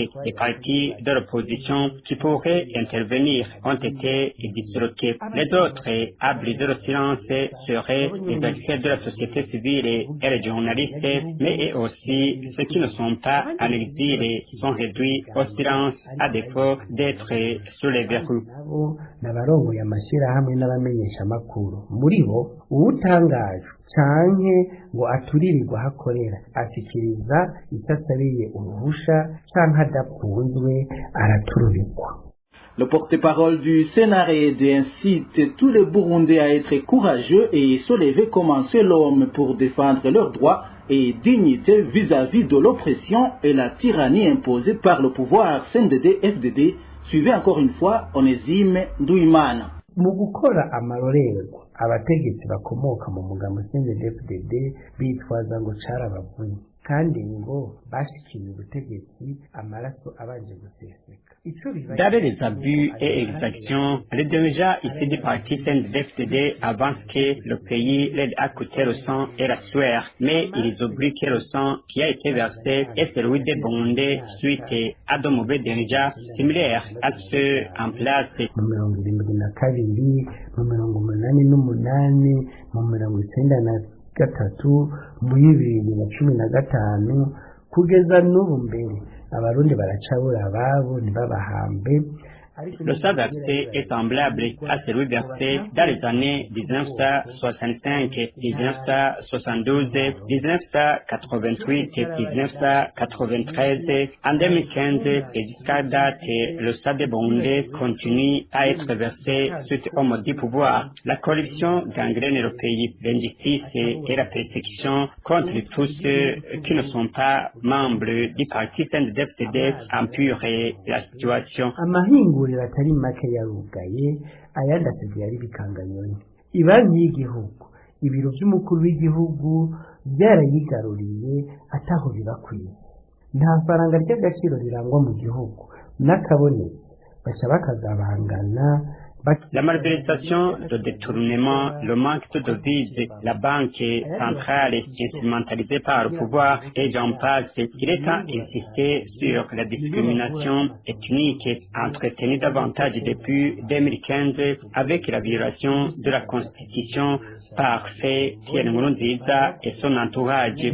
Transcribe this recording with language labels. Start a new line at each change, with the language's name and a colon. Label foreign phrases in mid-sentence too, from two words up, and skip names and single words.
French: Les partis de l'opposition qui pourraient intervenir ont été disloqués. Les autres, à briser le silence, seraient les acteurs de la société civile et les journalistes, mais eux aussi ceux qui ne sont pas en exil sont réduits au silence à défaut d'être sous les verrous.
Rundi: N'abarongoye amashirahamwe n'abamenyesha makuru muri bo uwutangajwe canke ngo aturirirwa hakorera ashikiriza icyo asabiye uruhusha canke adakunzwe araturubikwa.
French: Le porte-parole du CNRD incite tous les Burundais à être courageux et se lever comme un seul homme pour défendre leurs droits et dignité vis-à-vis de l'oppression et la tyrannie imposée par le pouvoir CNDD-FDD. Suivez encore une fois Onesime Nduwimana.
Rundi: Mu gukora amarorerwa abategetsi bakomoka mu mugambo CNDD-FDD bitwaza ngo carabavunye kandi ngo bashikiye ubutegetsi amaraso abanje guseseka.
French: Derrière les abus et exactions, les dirigeants ici du parti CNDD-FDD avancent que le pays l'aide à coûter le sang et la sueur, mais ils oublient que le sang qui a été versé est celui des Burundais suite à de mauvais dirigeants similaires à ceux en place.
Rundi: Mu 72, mu 88, mu 93, mu 2015 kugeza n'ubu mbere abarundi baracabura ababo ntibabahambe.
French: Le sang versé est semblable à celui versé dans les années 1965, 1972, 1988, 1993, en 2015 et jusqu'à date, le sang des Burundais continue à être versé suite au maudit pouvoir. La corruption gangrène le pays, l'injustice et la persécution contre tous ceux qui ne sont pas membres du parti CNDD-FDD empirent la situation.
Rundi: Atari make yarugaye ayandi asigaye ari bikanganyoni. Ibanki y'igihugu, ibiro by'umukuru w'igihugu byarayigaruriye ataho biba ku isi. Nta faranga ry'agaciro rirangwa mu gihugu n'akabonetse baca bakagabangana
French: La malversation, le détournement, le manque de devises, la banque centrale instrumentalisée par le pouvoir et j'en passe, il est temps d'insister sur la discrimination ethnique entretenue davantage depuis 2015 avec la violation de la Constitution par Pierre Nkurunziza et son entourage.